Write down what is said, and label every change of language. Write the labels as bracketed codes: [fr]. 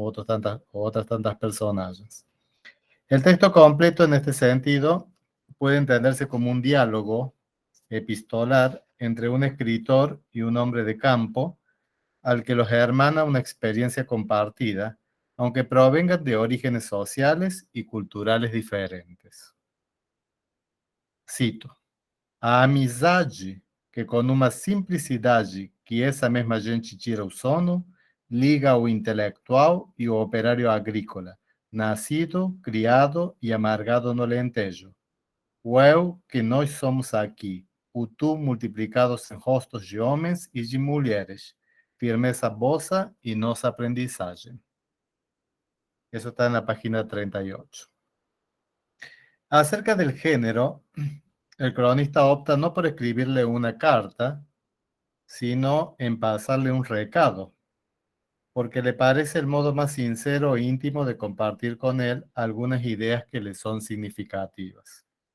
[es] Otras tantas personajes. El texto completo en este sentido puede entenderse como un diálogo epistolar entre un escritor y un hombre de campo al que los hermana una experiencia compartida, aunque provengan de orígenes sociales y culturales diferentes. [pt] Cito: a amizade que com uma simplicidade que essa mesma gente tira o sono, liga o intelectual e o operário agrícola, nascido, criado e amargado no Alentejo. O eu que nós somos aqui, o tu multiplicados em rostos de homens e de mulheres, firmeza vossa e nossa aprendizagem. [es] Eso está en la página 38. Acerca del género, el cronista opta no por escribirle una carta, sino en pasarle un recado, porque le parece el modo más sincero e íntimo de compartir con él algunas ideas que le son significativas.